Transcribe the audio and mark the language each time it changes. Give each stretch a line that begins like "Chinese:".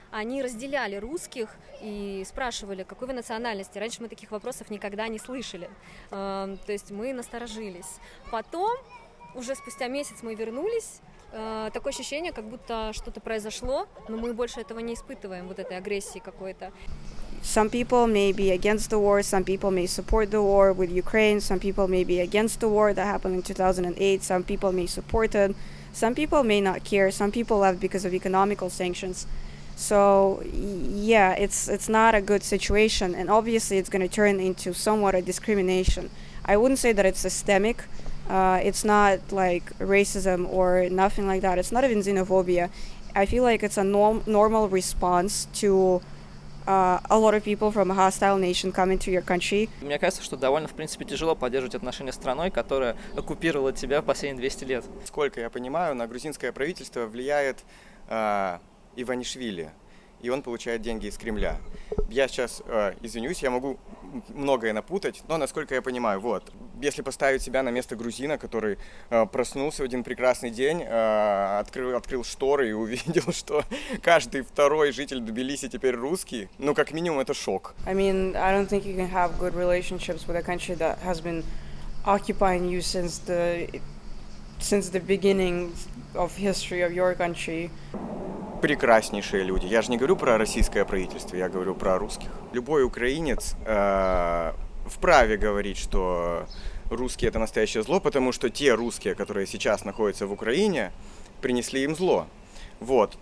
Russian: Они разделяли русских и спрашивали, какой вы национальности. Раньше мы таких вопросов никогда не слышали. То есть мы насторожились. Потом уже спустя месяц мы вернулись. Такое ощущение, как будто что-то произошло, но мы больше этого не испытываем, вот этой агрессии какой-то.
English: Some people may be against the war, some people may support the war with Ukraine, some people may be against the war that happened in 2008, some people may support it, some people may not care, some people left because of economical sanctions. So yeah, it's not a good situation, and obviously it's going to turn into somewhat a discrimination. I wouldn't say that it's systemic. It's not like racism or nothing like that. It's not even xenophobia. I feel like it's a normal response to a lot of people from a hostile nation coming to your country.
Russian: Мне кажется, что довольно, в принципе, тяжело поддерживать отношения с страной, которая оккупировала тебя в последние 200 лет. Сколько я понимаю, на грузинское правительство влияет Иванишвили, и он получает деньги из Кремля. Я сейчас извинюсь, я могу многое напутать, но насколько я понимаю, вот, если поставить себя на место грузина, который проснулся в один прекрасный день, открыл шторы и увидел, что каждый второй житель Тбилиси теперь русский, ну, как минимум, это шок.
English: I mean, I don't think you can have good relationships with a country that has been occupying you since the beginning of history of your country.
Russian: Прекраснейшие люди. Я же не говорю про российское правительство, я говорю про русских. Любой украинец вправе говорить, что русские — это настоящее зло, потому что те русские, которые сейчас находятся в Украине, принесли им зло. Вот.